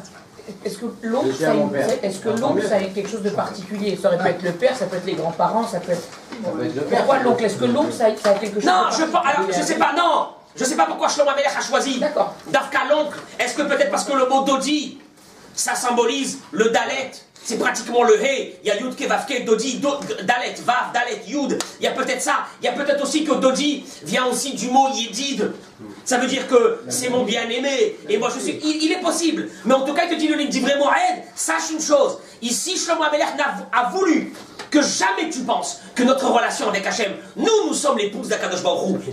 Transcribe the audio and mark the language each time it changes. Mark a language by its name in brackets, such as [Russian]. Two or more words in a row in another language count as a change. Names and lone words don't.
[French] Est-ce que l'oncle, ça a quelque chose de particulier? Ça aurait pu être le père, ça peut être les grands-parents, ça peut être... Pourquoi l'oncle? Est-ce que l'oncle, ça a quelque chose non, de particulier? alors, je sais pas, non. Je sais pas pourquoi Shlomo HaMelech a choisi. D'accord. D'Afka l'oncle. Est-ce que peut-être parce que le mot Dodi, ça symbolise le Dalet? C'est pratiquement le He. Il y a Yud, Ke, Vav, Ke, Dodi, Dalet, Vav, Dalet, Yud. Il y a peut-être ça. Il y a peut-être aussi que Dodi vient aussi du mot Yedid. Ça veut dire que c'est mon bien-aimé. Et moi je suis... Il est possible. Mais en tout cas, il te dit le livre d'Ivré Moed, sache une chose. Ici, Shlomo HaMelech a voulu que jamais tu penses que notre relation avec Hachem, nous sommes l'épouse d' [Hebrew] Akadosh Baruch Hu.